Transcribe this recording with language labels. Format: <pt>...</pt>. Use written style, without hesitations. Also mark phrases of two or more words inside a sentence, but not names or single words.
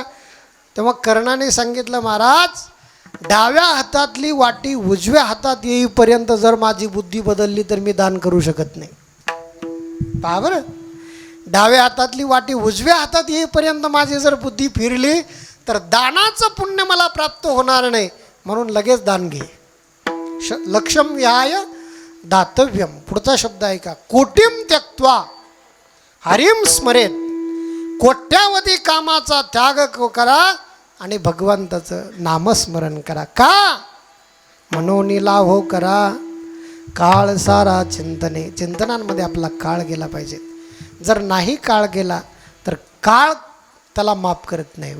<mr>तेव्हा कर्णाने सांगितलं, महाराज डाव्या हातातली वाटी उजव्या हातात येईपर्यंत जर माझी बुद्धी बदलली तर मी दान करू शकत नाही. पहा बरं, डाव्या हातातली वाटी उजव्या हातात येईपर्यंत माझी जर बुद्धी फिरली तर दानाचं पुण्य मला प्राप्त होणार नाही. म्हणून लगेच दान घे.</mr> <sa>लक्षम विहाय दातव्यम.</sa> <mr>पुढचा शब्द आहे का,</mr> <sa>कोटीम त्यक्त्वा हरिम स्मरेत.</sa> <mr>कोट्यावधी कामाचा त्याग करा आणि भगवंताचं नामस्मरण करा. का म्हणून लाभो करा काळ सारा चिंतने. चिंतनांमध्ये आपला काळ गेला पाहिजे. जर नाही काळ गेला तर काळ त्याला माफ करत नाही.</mr>